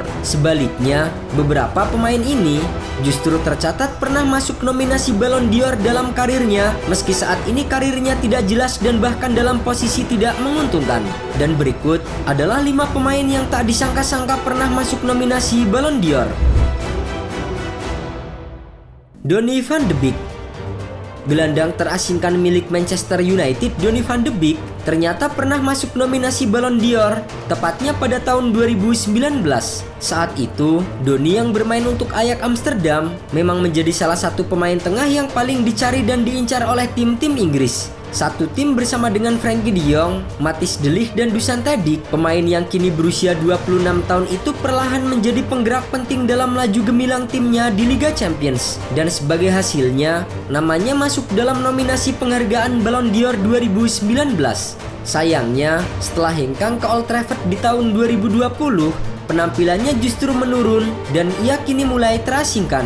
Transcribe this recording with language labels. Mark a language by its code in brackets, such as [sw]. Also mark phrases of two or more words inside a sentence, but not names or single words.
[id] Sebaliknya, beberapa pemain ini justru tercatat pernah masuk nominasi Ballon d'Or dalam karirnya, meski saat ini karirnya tidak jelas dan bahkan dalam posisi tidak menguntungkan. Dan berikut adalah 5 pemain yang tak disangka-sangka pernah masuk nominasi Ballon d'Or. Donny van de Beek. Gelandang terasingkan milik Manchester United, Donny van de Beek, ternyata pernah masuk nominasi Ballon d'Or, tepatnya pada tahun 2019. Saat itu, Donny yang bermain untuk Ajax Amsterdam memang menjadi salah satu pemain tengah yang paling dicari dan diincar oleh tim-tim Inggris. Satu tim bersama dengan Frenkie de Jong, Matthijs de Ligt dan Dusan Tadic, pemain yang kini berusia 26 tahun itu perlahan menjadi penggerak penting dalam laju gemilang timnya di Liga Champions. Dan sebagai hasilnya, namanya masuk dalam nominasi penghargaan Ballon d'Or 2019. Sayangnya, setelah hengkang ke Old Trafford di tahun 2020, penampilannya justru menurun dan ia kini mulai terasingkan.